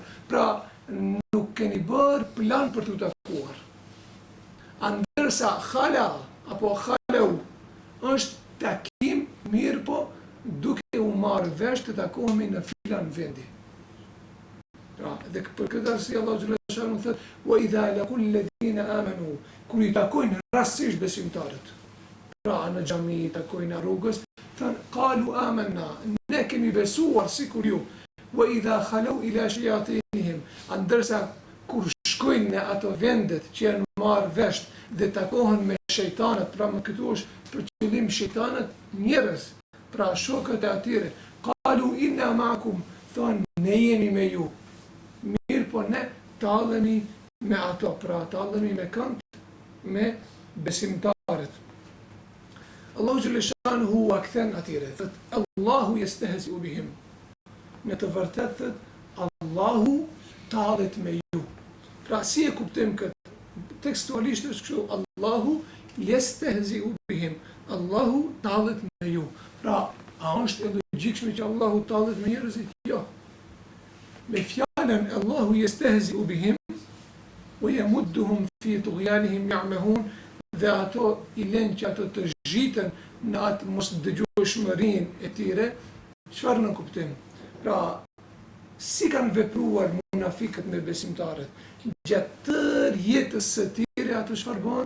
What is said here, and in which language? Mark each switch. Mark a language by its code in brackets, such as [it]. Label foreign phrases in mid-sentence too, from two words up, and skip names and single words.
[sq] Pra nuk keni bërë plan për të takuar. Ndërsa khala apo khalau është takim mirë, po duke u marrë vesh të takohemi në filan vendi. Pra, dhe për këtë arsye Allahu [ar] جل شأنه [sq] thotë: [ar] "وإذا لقوا الذين آمنوا", [sq] kur i takojnë rastësisht besimtarët. Pra në xhami i takojnë në rrugës, thonë [ar] قالوا آمنا, [sq] ne kemi besuar sikur ju. [ar] وإذا خلوا إلى شياطينهم, [sq] ndërsa kur shkojnë në ato vendet që janë marrë vesh dhe takohen me shejtanët, pra më këtu është për qëllim shejtanët njerëz, pra shokët e atyre, [ar] قالوا إنا معكم, [sq] thonë ne jemi me ju. Mirë, po ne tallemi me ato, pra tallemi me kënd me besimtarët. Allahu [ar] جل شأنه [sq] wa kthan atyre, thotë [ar] الله يستهزئ بهم. [sq] Në të vërtetë Allahu tallet me ju. Pra si e kuptojmë këtë? Tekstualisht është kështu: [ar] الله يستهزئ بهم. [sq] Allahu tallet me ju. Pra, a është e logjikshme që Allahu tallet me njerëzit? Jo. Me fjalën [ar] الله يستهزئ بهم ويمدهم في طغيانهم يعمهون, [sq] dhe ato i lënë që ato të zhiten në atë mos dëgjueshmërinë e tyre, çfarë në kuptim? Pra, si kanë vepruar munafikët me besimtarët? Gjatë tërë jetës së tyre ato çfarë bën?